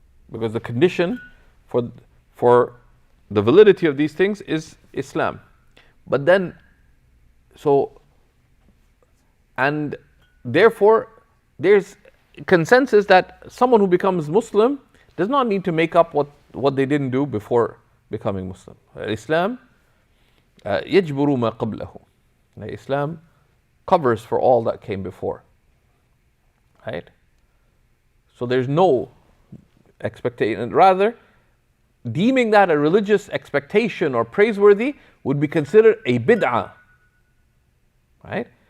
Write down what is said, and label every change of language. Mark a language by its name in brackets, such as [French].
[English] Because the condition for the validity of these things is Islam. But then, and therefore, there's consensus that someone who becomes Muslim does not need to make up what they didn't do before becoming Muslim. [Arabic] Islam يجبر ما قبله. [English] Islam covers for all that came before. Right? So there's no expectation. Rather, deeming that a religious expectation or praiseworthy would be considered a bid'ah. Right?